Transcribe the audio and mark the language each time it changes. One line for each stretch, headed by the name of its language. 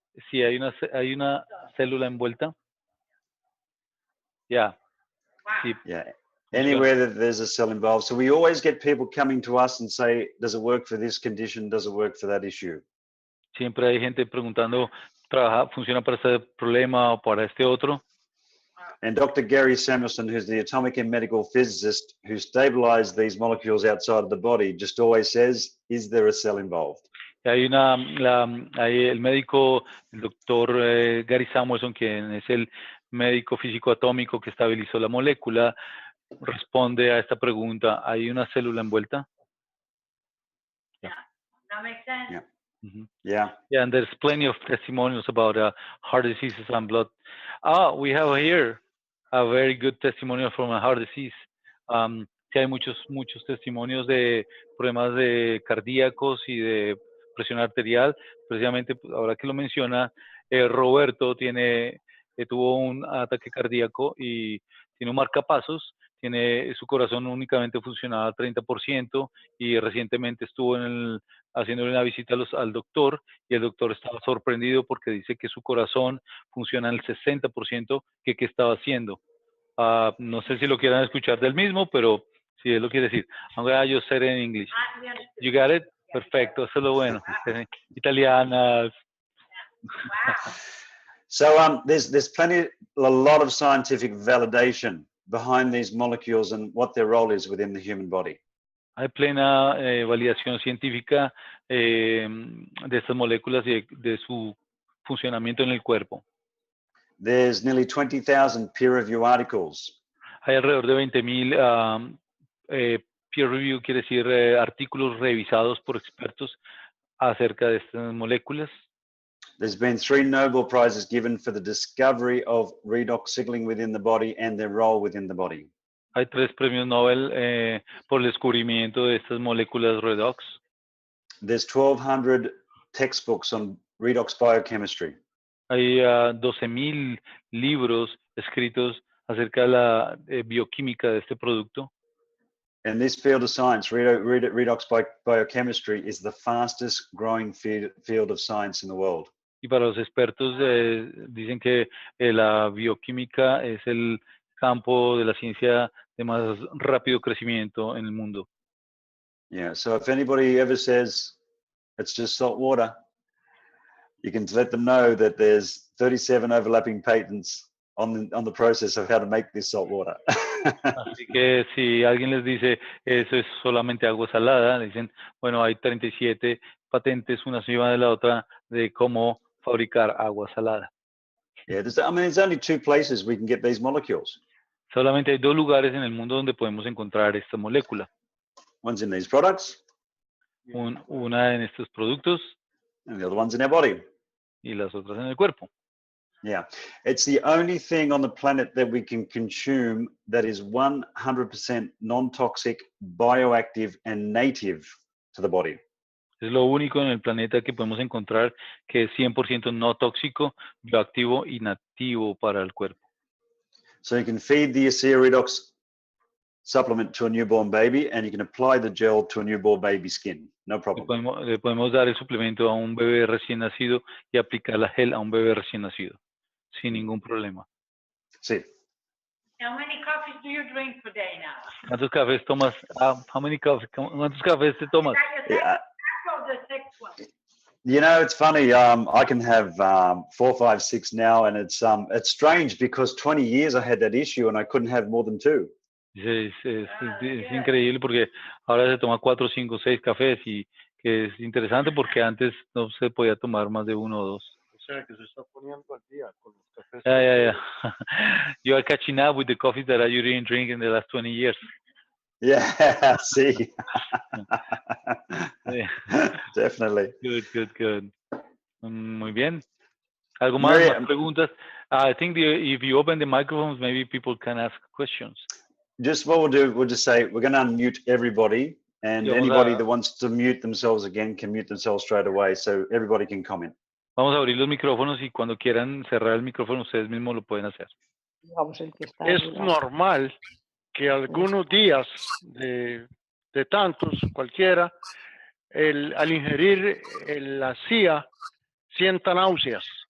Spanish: Sí, hay una célula envuelta. Yeah.
English: Wow.
Spanish: Sí.
English: Yeah. Anywhere that there's a cell involved. So we always get people coming to us and say, does it work for this condition? Does it work for that issue?
Spanish: Siempre hay gente preguntando, ¿funciona para este problema o para este otro?
English: And Dr. Gary Samuelson, who's the atomic and medical physicist who stabilized these molecules outside of the body, just always says, is there a cell involved?
Spanish: Hay el médico, el doctor Gary Samuelson, quien es el médico físico atómico que estabilizó la molécula, responde a esta pregunta, ¿hay una célula envuelta?
English: Yeah, that makes sense. Yeah. Mm-hmm. Yeah. Yeah, and there's plenty of testimonials about heart diseases and blood. We have here a very good testimonial from a heart disease.
Spanish: Sí, hay muchos testimonios de problemas de cardíacos y de presión arterial. Precisamente, ahora que lo menciona, Roberto tuvo un ataque cardíaco y tiene un marcapasos. Su corazón únicamente funcionaba al 30% y recientemente estuvo haciéndole una visita al doctor y el doctor estaba sorprendido porque dice que su corazón funciona al 60% que estaba haciendo. No sé si lo quieran escuchar del mismo, pero si él lo quiere decir.
English: I'm going to just say it in English. You got it?
Spanish: Perfecto, eso es lo bueno. Italianas.
English: So there's a lot of scientific validation behind these molecules and what their role is within the human body.
Spanish: Hay plena validación científica de estas moléculas y de su funcionamiento en el cuerpo.
English: There's nearly 20,000 peer-review articles.
Spanish: Hay alrededor de 20,000 peer review, quiere decir artículos revisados por expertos acerca de estas moléculas.
English: There's been 3 Nobel Prizes given for the discovery of redox signaling within the body and their role within the body.
Spanish: Hay 3 premios Nobel por el descubrimiento de estas moléculas redox.
English: There's 1,200 textbooks on redox biochemistry.
Spanish: Hay 12,000 libros escritos acerca de la bioquímica de este producto.
English: In this field of science, redox biochemistry is the fastest growing field of science in the world.
Spanish: Y para los expertos dicen que la bioquímica es el campo de la ciencia de más rápido crecimiento en el mundo.
English: Yeah, so if anybody ever says it's just salt water, you can let them know that there's 37 overlapping patents on the process of how to make this salt water.
Spanish: Así que si alguien les dice eso es solamente agua salada, le dicen, bueno, hay 37 patentes una encima de la otra de cómo fabricar agua salada.
English: Yeah, there's only 2 places we can get these molecules.
Spanish: Solamente hay 2 lugares en el mundo donde podemos encontrar esta molécula.
English: One's in these products.
Spanish: Una en estos productos.
English: And the other one's in our body.
Spanish: Y las otras en el cuerpo.
English: Yeah, it's the only thing on the planet that we can consume that is 100% non-toxic, bioactive, and native to the body.
Spanish: Es lo único en el planeta que podemos encontrar que es 100% no tóxico, bioactivo y nativo para el cuerpo.
English: So you can feed the ASEA Redox supplement to a newborn baby and you can apply the gel to a newborn baby skin. No problem.
Spanish: Le podemos dar el suplemento a un bebé recién nacido y aplicar la gel a un bebé recién nacido, sin ningún problema. Sí.
English: How many coffees do you drink per day now?
Spanish: ¿Cuántos cafés tomas? ¿Cuántos cafés te tomas?
English: Yeah. The sixth one. You know, it's funny. I can have 4, 5, 6 now, and it's strange because 20 years I had that issue and I couldn't have more than 2.
Spanish: Es increíble porque ahora se toma 4, 5, 6 cafés y que es interesante porque antes no se podía tomar más de 1 o 2. O sea que se está poniendo al día con los cafés.
English: Yeah. You are catching up with the coffees that you didn't drink in the last 20 years. Yeah, see. Yeah. Definitely.
Spanish: Good. Muy bien. ¿Algo más? Mary, ¿Más preguntas?
English: I think if you open the microphones, maybe people can ask questions. Just what we'll do, we'll just say we're going to unmute everybody, and anybody that wants to mute themselves again can mute themselves straight away, so everybody can comment.
Spanish: Vamos a abrir los micrófonos y cuando quieran cerrar el micrófono ustedes mismos lo pueden hacer. Es normal que algunos días de tantos, cualquiera, al ingerir la ASEA sienta náuseas.